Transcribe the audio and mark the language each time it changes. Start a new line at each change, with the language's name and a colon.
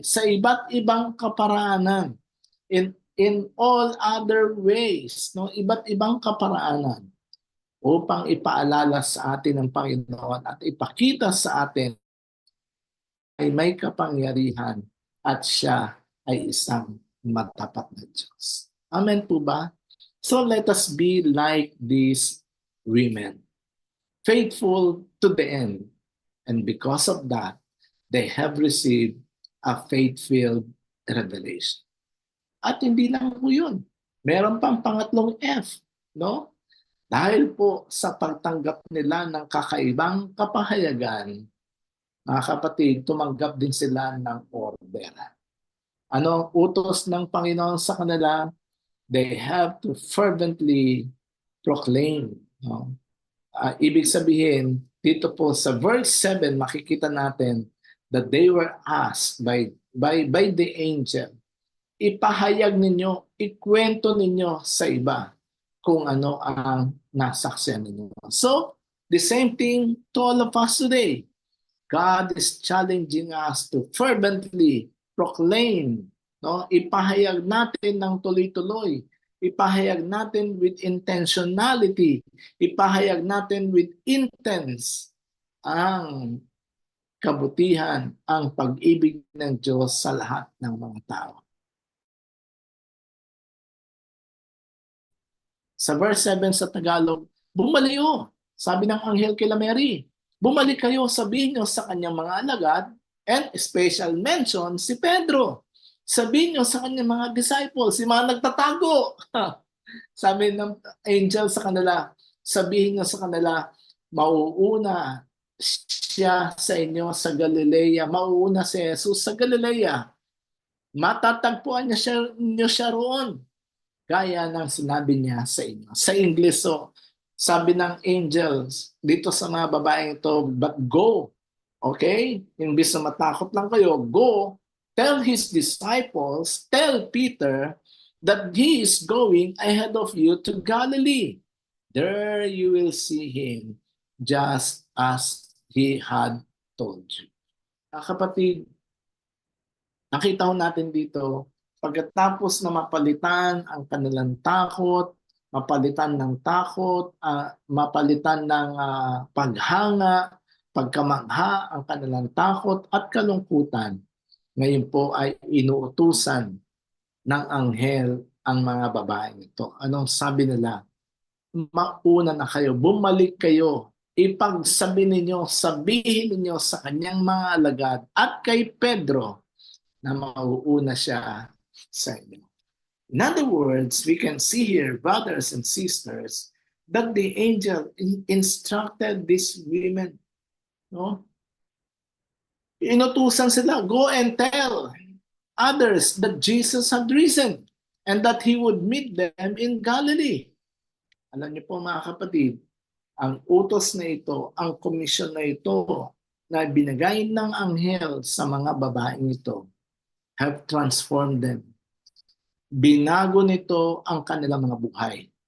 Filipino: Sa iba't ibang kaparaanan,
English: in all other ways,
Filipino: no, iba't ibang kaparaanan upang ipaalala sa atin ng Panginoon at ipakita sa atin ay may kapangyarihan at siya ay isang matapat na Diyos. Amen po ba?
English: So let us be like these women, faithful to the end. And because of that, they have received a faith-filled revelation.
Filipino: At hindi lang po yun. Meron pang pangatlong F, no? Dahil po sa pagtanggap nila ng kakaibang kapahayagan, mga kapatid, tumanggap din sila ng order. Ano ang utos ng Panginoon sa kanila?
English: They have to fervently proclaim.
Filipino: No? Ibig sabihin, dito po sa verse 7, makikita natin
English: that they were asked by the angel,
Filipino: ipahayag ninyo, ikwento ninyo sa iba kung ano ang nasaksihan ninyo.
English: So, the same thing to all of us today. God is challenging us to fervently proclaim, no?
Filipino: Ipahayag natin ng tuloy-tuloy. Ipahayag natin
English: with intentionality.
Filipino: Ipahayag natin with intense ang kabutihan, ang pag-ibig ng Diyos sa lahat ng mga tao. Sa verse 7 sa Tagalog, bumaliyo, sabi ng anghel kila Mary. Bumalik kayo, sabihin nyo sa kanyang mga alagad,
English: and special mention
Filipino: si Pedro. Sabihin nyo sa kanyang mga disciples, si mga nagtatago. Sabi ng angel sa kanila, sabihin nyo sa kanila, mauuna siya sa inyo sa Galilea, mauuna si Jesus sa Galilea. Matatagpuan niyo siya roon. Gaya ng sinabi niya sa inyo. Sa English, so, sabi ng angels dito sa mga babaeng ito,
English: but go.
Filipino: Okay? Imbis na matakot lang kayo, go.
English: Tell his disciples, tell Peter that he is going ahead of you to Galilee. There you will see him just as he had told you.
Filipino: Kapatid, nakita ho natin dito, pagkatapos na mapalitan ang kanilang takot, mapalitan ng takot, mapalitan ng paghanga, pagkamangha ang kanilang takot at kalungkutan, ngayon po ay inuutusan ng anghel ang mga babaeng ito. Anong sabi nila? Mauna na kayo, bumalik kayo, sabihin ninyo sa kanyang mga alagad at kay Pedro na mauuna siya sa inyo.
English: In other words, we can see here, brothers and sisters, that the angel instructed these women, no?
Filipino: Inutusan sila,
English: go and tell others that Jesus had risen and that He would meet them in Galilee.
Filipino: Alam niyo po mga kapatid, ang utos na ito, ang komisyon na ito na binigay ng anghel sa mga babaeng ito
English: have transformed them.
Filipino: Binago nito ang kanilang mga buhay.